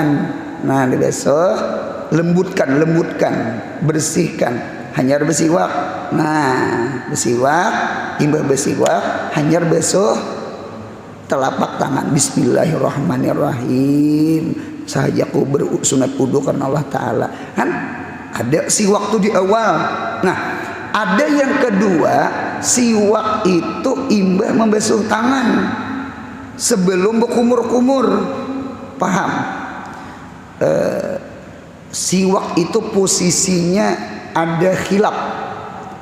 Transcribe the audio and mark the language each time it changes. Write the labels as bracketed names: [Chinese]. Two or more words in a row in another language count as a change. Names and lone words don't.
[Indonesian] Nah, dibasuh, lembutkan, bersihkan. [Banjar] Hanyar bersiwak. Nah, bersiwak, imbah bersiwak, hanyar basuh telapak tangan. [Arabic] Bismillahirrahmanirrahim. [Indonesian] Sahajaku bersunat wudu karena Allah Ta'ala. Kan? Ada siwak itu di awal. Nah, ada yang kedua, siwak itu imbah membasuh tangan sebelum berkumur-kumur. Paham? Siwak itu posisinya ada khilaf.